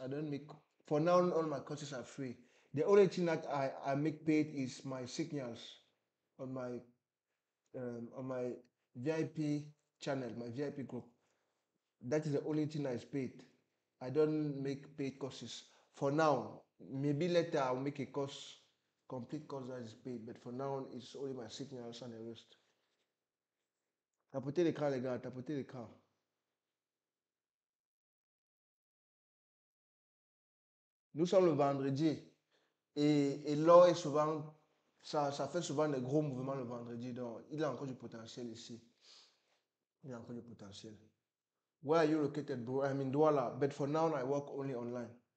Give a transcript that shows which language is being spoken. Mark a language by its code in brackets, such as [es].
[en] I don't make, for now, all my courses are free. The only thing that I make paid is my signals on my VIP channel, my VIP group. That is the only thing that is paid. I don't make paid courses. For now, maybe later I'll make a course, complete course that is paid, but for now, it's only my signals and the rest. [fr] Tapotez l'écran, les gars, tapotez l'écran. Nous sommes le vendredi et l'or est souvent, ça fait souvent des gros mouvements le vendredi, donc il a encore du potentiel ici. Il a encore du potentiel. [en] Where are you located, bro? I'm in Douala, but for now, I work only online.